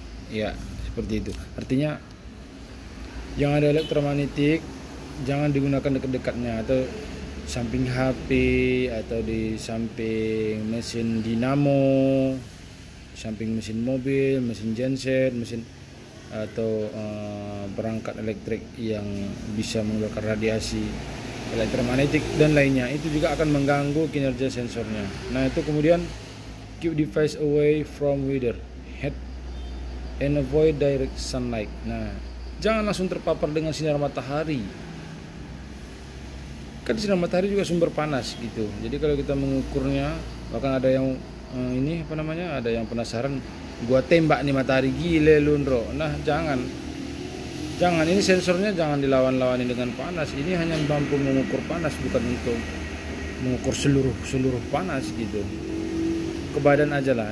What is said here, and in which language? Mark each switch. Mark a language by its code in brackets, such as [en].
[id] Ya, seperti itu. Artinya yang ada elektromagnetik jangan digunakan dekat-dekatnya, atau samping HP, atau di samping mesin dinamo, samping mesin mobil, mesin genset, mesin atau perangkat elektrik yang bisa mengeluarkan radiasi elektromagnetik dan lainnya. Itu juga akan mengganggu kinerja sensornya. Nah, itu kemudian [en] keep device away from weather, heat, and avoid direct sunlight. [id] Nah, jangan langsung terpapar dengan sinar matahari. Kan sinar matahari juga sumber panas gitu. Jadi kalau kita mengukurnya, bahkan ada yang ini apa namanya? Ada yang penasaran, gua tembak nih matahari, gile lu Ndro. Nah, jangan. Ini sensornya jangan dilawan-lawani dengan panas. Ini hanya mampu mengukur panas, bukan untuk mengukur seluruh panas gitu. Ke badan aja lah.